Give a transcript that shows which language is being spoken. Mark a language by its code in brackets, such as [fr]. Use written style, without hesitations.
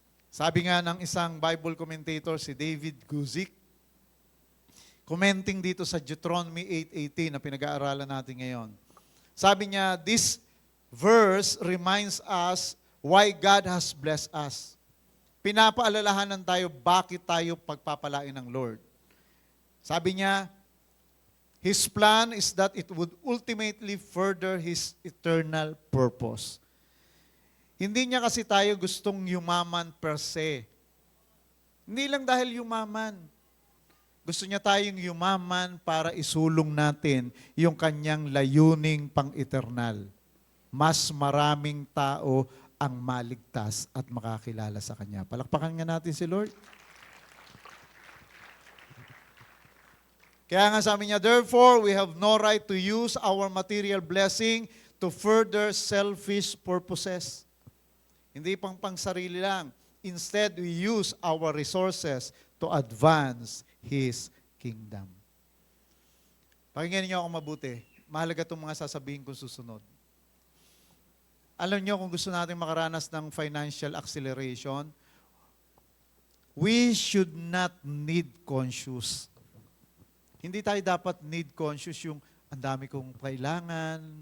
[tl] Sabi nga ng isang Bible commentator, si David Guzik, commenting dito sa Deuteronomy 8:18 na pinag-aaralan natin ngayon. Sabi niya, [en] this verse reminds us why God has blessed us. [tl] Pinapaalalahanan tayo bakit tayo pagpapalain ng Lord. Sabi niya, [en] His plan is that it would ultimately further His eternal purpose. [tl] Hindi niya kasi tayo gustong yumaman per se. Hindi lang dahil yumaman. Gusto niya tayong yumaman para isulong natin yung kanyang layuning pang-eternal. Mas maraming tao ang maligtas at makakilala sa Kanya. Palakpakan nga natin si Lord. Kaya nga sabi niya, [en] therefore, we have no right to use our material blessing to further selfish purposes. [tl] Hindi pang sarili lang. [en] Instead, we use our resources to advance His kingdom. [tl] Pakinggan niyo ako mabuti. Mahalaga itong mga sasabihin kong susunod. Alam niyo, kung gusto natin makaranas ng financial acceleration, [en] we should not need conscious. [tl] Hindi tayo dapat need conscious yung ang dami kong kailangan.